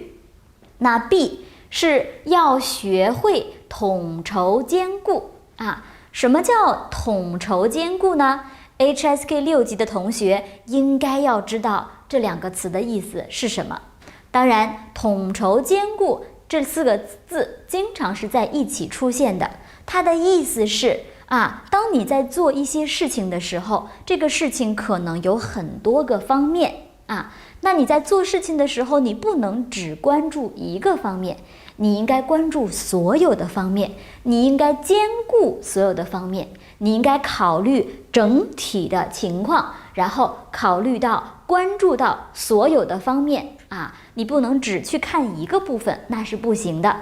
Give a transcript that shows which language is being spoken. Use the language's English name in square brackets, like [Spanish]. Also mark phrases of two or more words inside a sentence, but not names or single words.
[Chinese] 那 B 是要學會統籌兼顧什麼叫統籌兼顧呢？ HSK 6級的同學應該要知道這兩個詞的意思是什麼。當然，統籌兼顧這4個字經常是在一起出現的，它的意思是當你在做一些事情的時候，這個事情可能有很多個方面那你在做事情的時候，你不能只關注一個方面，你應該關注所有的方面，你應該兼顧所有的方面，你應該考慮整體的情況，然後關注到所有的方面你不能只去看一個部分，那是不行的。